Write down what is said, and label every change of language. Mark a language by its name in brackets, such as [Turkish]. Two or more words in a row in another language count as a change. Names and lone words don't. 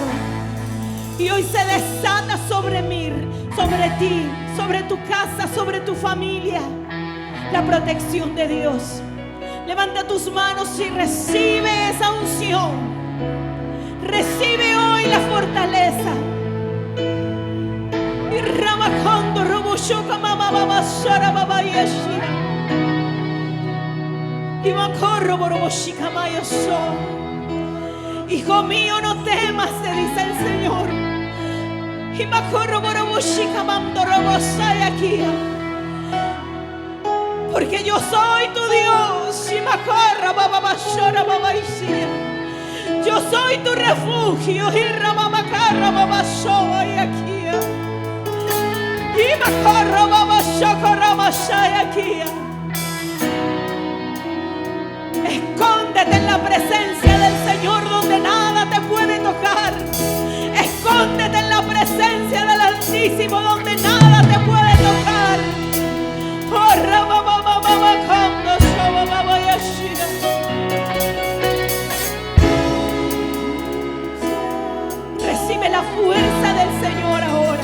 [Spanish] Y hoy se desata sobre mí, sobre ti, sobre tu casa, sobre tu familia, la protección de Dios. Levanta tus manos y recibe esa unción. Recibe hoy la fortaleza. Y Ramacondo, Roboshoka, Mama, Baba, Shara, Baba, Yeshia. Y Macorro, Boroboshika, Maya, So. Hijo mío, no temas, te dice el Señor. Y Macorro, Boroboshika, Mando, Robosaya, Kia. Porque yo soy tu Dios. Y Macorra, Baba, Bashara, Baba, Ishia. Yo soy tu refugio. Y Ramamacarra, Baba, Shoa, y Akia. Y Macorra, Baba, Shokora, Mashaya, Akia. Escóndete en la presencia del Señor, donde nada te puede tocar. Escóndete en la presencia del Altísimo, donde nada te puede tocar. Oh, Ramamamamamacando, Shabababa-yashira. Recibe la fuerza del Señor ahora.